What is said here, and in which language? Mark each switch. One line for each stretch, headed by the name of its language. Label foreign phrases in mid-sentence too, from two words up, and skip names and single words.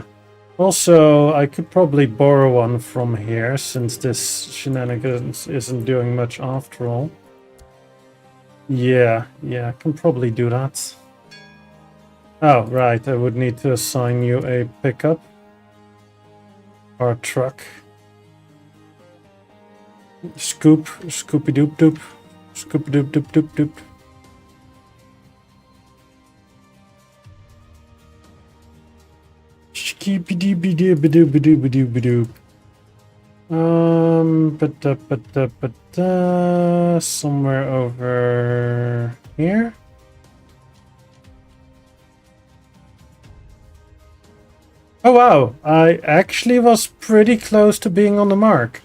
English: Also, I could probably borrow one from here, since this shenanigans isn't doing much after all. Yeah, I can probably do that. Oh, right, I would need to assign you a pickup. Or truck. Scoopy-doop-doop. Scoopy-doop-doop-doop-doop. Skibidi-bidi-bidi-bidi-bidi-bidi. Somewhere over here. Oh wow, I actually was pretty close to being on the mark.